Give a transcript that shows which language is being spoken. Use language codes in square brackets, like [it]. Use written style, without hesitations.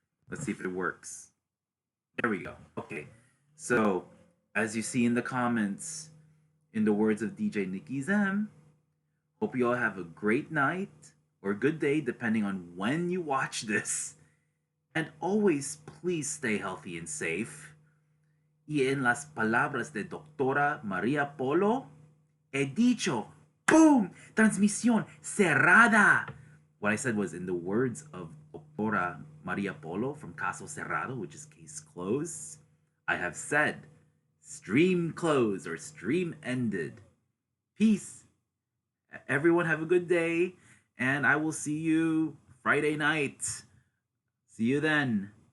[en] Let's see if it works. There we go. Okay. So, as you see in the comments, In the words of DJ Nikki Zem, hope you all have a great night or good day, depending on when you watch this. And always, please stay healthy and safe. [es] Y en las palabras de Doctora Maria Polo, he dicho, boom, transmisión cerrada. [en] What I said was in the words of Doctora Maria Polo from Caso Cerrado, which is case closed. I have said, stream closed or stream ended. Peace. Everyone have a good day, and I will see you Friday night. See you then.